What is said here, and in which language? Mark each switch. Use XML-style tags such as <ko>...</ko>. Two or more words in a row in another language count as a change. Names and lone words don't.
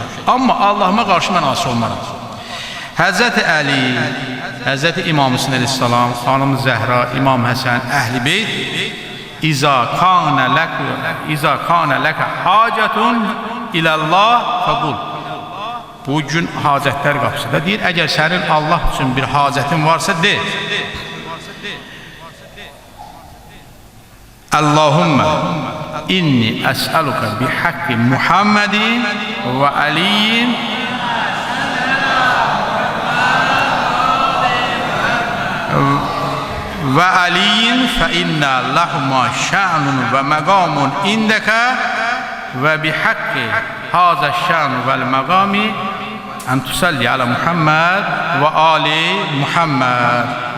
<az>Amma Allahıma qarşı mən asi olmaram. Həzrəti Əli, Həzrəti İmam Hüseyn əleyhissalam, xanım Zəhra, İmam Həsən, Əhl-i Beyt,</az> <ar>إذا كان لك حاجة إلى الله فقل.</ar> <az>Bu gün hacətlər qapısıda deyir, əgər sənin Allah üçün bir hacətin varsa, de.</az> <ar>اللهم إني أسألك بحق محمد وعلي وعلي فإن لهما شأن ومقام عندك وبحق هذا الشأن والمقام أن تصلي على محمد وآل محمد.</ar>